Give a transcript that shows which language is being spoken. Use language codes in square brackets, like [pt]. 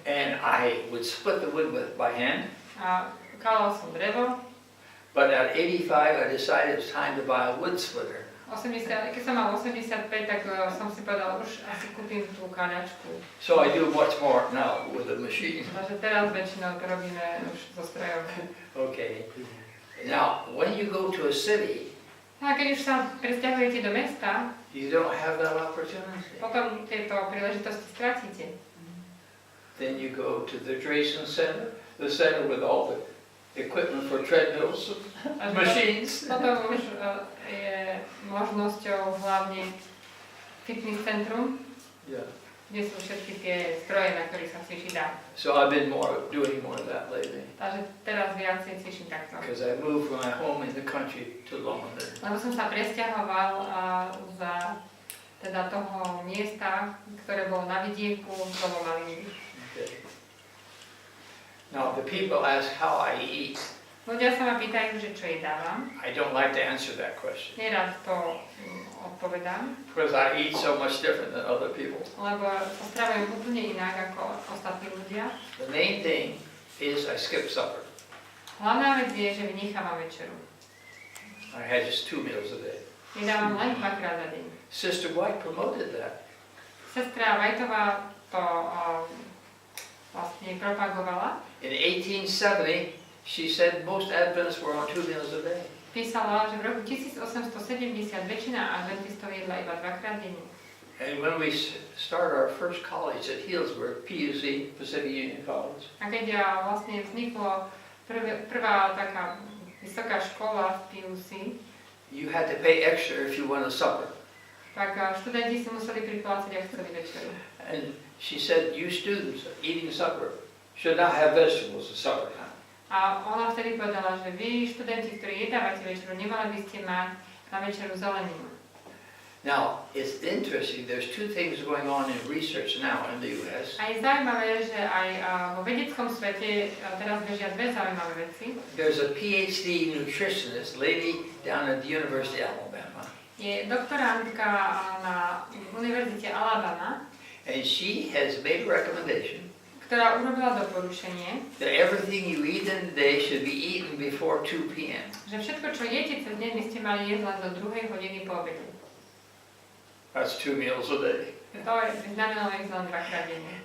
[en] And I would split the wood by hand. [sk] A kálal som drevo. [en] But at 85 I decided it was time to buy a wood splitter. [sk] Keď som mal 85, tak som si povedal, už asi kúpim tú káľačku. [en] So I do much more now with a machine. [sk] Takže teraz väčšinou to robíme už so strojom. [en] Okay. Now, when you go to a city, [sk] A keď už sa presťahujete do mesta, [en] you don't have that opportunity. [sk] potom tieto príležitosti stratíte. [en] Then you go to the Drayson Center, the center with all the equipment for treadmills, machines. [sk] Potom už je možnosťou hlavne fitness centrum, [en] Yeah. [sk] kde sú všetky tie stroje, na ktorých sa cvičí dá. [en] So I've been doing more of that lately. [sk] Takže teraz viacej cvičím takto. [en] Because I moved from my home in the country to Loma. [sk] Lebo som sa presťahoval za teda toho miesta, ktoré bolo na vidieku, do Loma. [en] Okay. Now the people ask how I eat. [sk] Ľudia sa ma pýtajú, že čo jedávam. [en] I don't like to answer that question. [sk] Nerad to odpovedám, [en] Because I eat so much different than other people. [sk] lebo sa stravujem úplne inak ako ostatní ľudia. [en] The main thing is I skip supper. [sk] Hlavná vec je, že vynechávam večeru. [en] I had just 2 meals a day. [sk] Jedávam len 2-krát za deň. [en] Sister White promoted that. [sk] Sestra Vajtová to vlastne propagovala. [en] In 1870, she said most Adventists were on 2 meals a day. [sk] Písala, že v roku 1870 väčšina adventistov jedla iba 2-krát denne. [en] And when we started our first college at Healdsburg, PUC, Pacific Union College, [sk] A keď vlastne vzniklo prvá taká vysoká škola v PUC, [en] you had to pay extra if you went to supper. [sk] Tak študenti si museli priplácať, ak chceli večeru. [en] And she said, you students eating supper should not have vegetables at supper time. [sk] A ona vtedy povedala, že vy, študenti, ktorí jedávate večeru, nemali by ste mať na večeru zeleninu. [en] Now, it's interesting, there's two things going on in research now in the US. [sk] A je zaujímavé, že aj vo vedeckom svete teraz bežia dve zaujímavé veci. [en] There's a PhD nutritionist lady down at the University of Alabama. [sk] Je doktorantka na Univerzite Alabama, [en] And she has made a recommendation [sk] ktorá urobila doporučenie, [en] that everything you eat in the day should be eaten before 2 p.m. [sk] že všetko, čo jete cez deň, by ste mali jesť len do 2 hodiny po obede. [en] That's 2 meals a day. [sk] To by znamenalo jesť len 2-krát denne.